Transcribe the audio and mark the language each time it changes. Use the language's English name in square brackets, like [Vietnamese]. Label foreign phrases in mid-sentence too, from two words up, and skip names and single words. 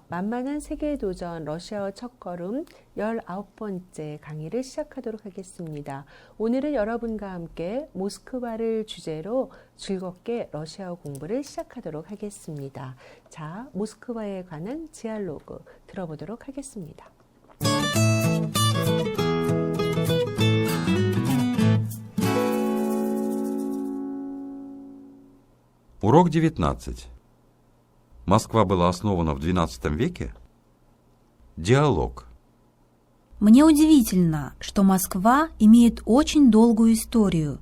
[Korean] 만만한 세계도전 러시아어 첫걸음 19번째 강의를 시작하도록 하겠습니다. 오늘은 여러분과 함께 모스크바를 주제로 즐겁게 러시아어 공부를 시작하도록 하겠습니다. 자, 모스크바에 관한 디알로그 들어보도록 하겠습니다. [Russian] Урок 19. Москва была основана в XII веке? Диалог. Мне удивительно, что Москва имеет очень долгую историю.